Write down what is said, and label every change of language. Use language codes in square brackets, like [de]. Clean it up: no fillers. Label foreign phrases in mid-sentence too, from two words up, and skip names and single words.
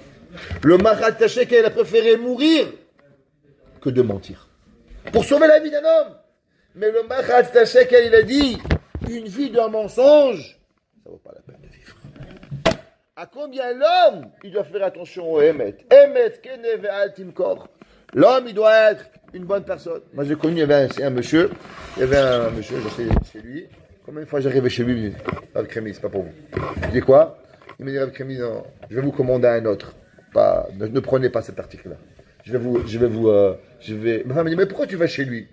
[fr] Le Mahat Tacheka, il a préféré mourir que de mentir. Pour sauver la vie d'un homme. Mais le Mahat Tacheka, il a dit, une vie d'un mensonge, ça vaut pas la peine de vivre. À combien l'homme, il doit faire attention au Emet. [he] אמת קנה ואל תמכור. [fr] L'homme, il doit être une bonne personne. Moi, j'ai connu, il y avait un monsieur, j'étais chez lui, Combien de fois j'arrivais chez lui, il me dit, Rav Kremi, c'est pas pour vous. Je dis quoi? Il me dit, Rav Kremi, non, je vais vous commander un autre. Ne prenez pas cet article-là. Ma femme me dit, mais pourquoi tu vas chez lui?